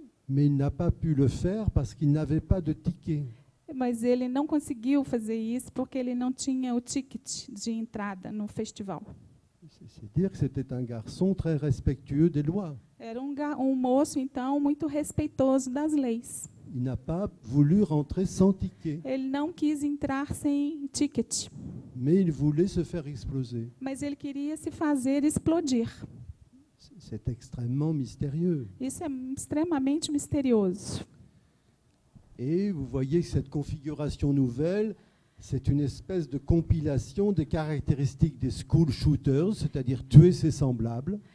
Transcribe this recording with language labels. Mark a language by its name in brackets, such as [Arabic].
[French] Mais il n'a pas pu le faire parce qu'il n'avait pas de ticket. [Portuguese] Mas ele não conseguiu fazer isso porque ele não tinha o ticket de entrada no festival. [French] C'est dire que c'était un garçon très respectueux des lois. [Portuguese] Era moço, então, muito respeitoso das leis. [French] Il n'a pas voulu rentrer sans ticket, [Portuguese] Ele não quis entrar sem ticket, [French] mais il voulait se faire exploser. [Portuguese] mas ele queria se fazer explodir. [French] C'est extrêmement mystérieux. [Portuguese] Isso é extremamente misterioso. [French] Et vous voyez que cette configuration nouvelle, c'est une espèce de compilation des caractéristiques des school shooters, c'est-à-dire tuer ses semblables,